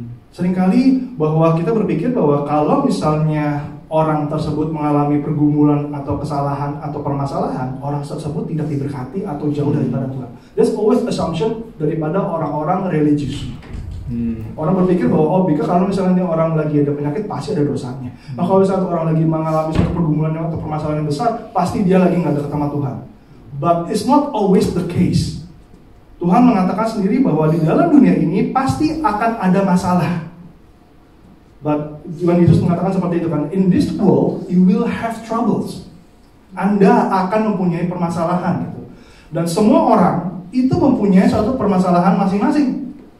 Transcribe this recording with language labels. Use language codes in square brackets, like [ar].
[id] Seringkali bahwa kita berpikir bahwa kalau misalnya orang tersebut mengalami pergumulan atau kesalahan atau permasalahan, orang tersebut tidak diberkati atau jauh daripada Tuhan. [en] That's always assumption [id] daripada orang-orang religius. Orang berpikir bahwa kalau misalnya orang lagi ada penyakit pasti ada dosanya. Nah kalau misalnya orang lagi mengalami suatu pergumulan atau permasalahan yang besar, pasti dia lagi nggak dekat sama Tuhan. [en] But it's not always the case. [id] Tuhan mengatakan sendiri bahwa di dalam dunia ini pasti akan ada masalah. But Tuhan Yesus mengatakan seperti itu kan, [en] in this world you will have troubles. [id] Anda akan mempunyai permasalahan gitu. Dan semua orang itu mempunyai suatu permasalahan masing-masing.